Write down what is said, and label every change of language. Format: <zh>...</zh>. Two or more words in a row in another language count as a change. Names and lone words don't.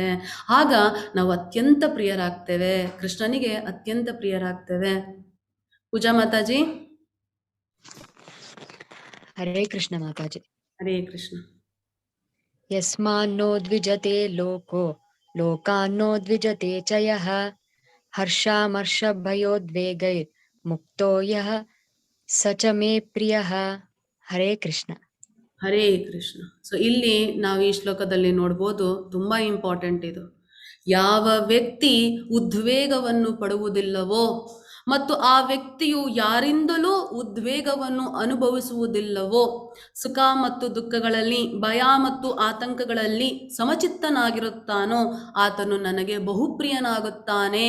<kn>ಆಗ ನಾವು ಅತ್ಯಂತ ಪ್ರಿಯರಾಗ್ತೇವೆ, ಕೃಷ್ಣನಿಗೆ ಅತ್ಯಂತ ಪ್ರಿಯರಾಗ್ತೇವೆ. ಪೂಜಾ ಮಾತಾಜಿ. ಹರೇ ಕೃಷ್ಣ ಮಾತಾಜಿ. ಹರೇ ಕೃಷ್ಣ.</kn> <sa>ಯಸ್ಮಾನ್ನೋ ದ್ವಿಜತೆ ಲೋಕೋ ಲೋಕಾನ್ನೋ ದ್ವಿಜತೆ ಚ ಯಃ ಹರ್ಷಾಮರ್ಷಭಯೋದ್ವೇಗೈರ್ ಮುಕ್ತೋ ಯಃ ಸ ಚ ಮೇ ಪ್ರಿಯಃ.</sa> <kn>ಹರೇ ಕೃಷ್ಣ. ಹರೇ ಕೃಷ್ಣ. ಸೊ ಇಲ್ಲಿ ನಾವು ಈ ಶ್ಲೋಕದಲ್ಲಿ ನೋಡ್ಬೋದು, ತುಂಬ ಇಂಪಾರ್ಟೆಂಟ್ ಇದು. ಯಾವ ವ್ಯಕ್ತಿ ಉದ್ವೇಗವನ್ನು ಪಡುವುದಿಲ್ಲವೋ ಮತ್ತು ಆ ವ್ಯಕ್ತಿಯು ಯಾರಿಂದಲೂ ಉದ್ವೇಗವನ್ನು ಅನುಭವಿಸುವುದಿಲ್ಲವೋ, ಸುಖ ಮತ್ತು ದುಃಖಗಳಲ್ಲಿ, ಭಯ ಮತ್ತು ಆತಂಕಗಳಲ್ಲಿ ಸಮಚಿತ್ತನಾಗಿರುತ್ತಾನೋ ಆತನು ನನಗೆ ಬಹುಪ್ರಿಯನಾಗುತ್ತಾನೆ.</kn>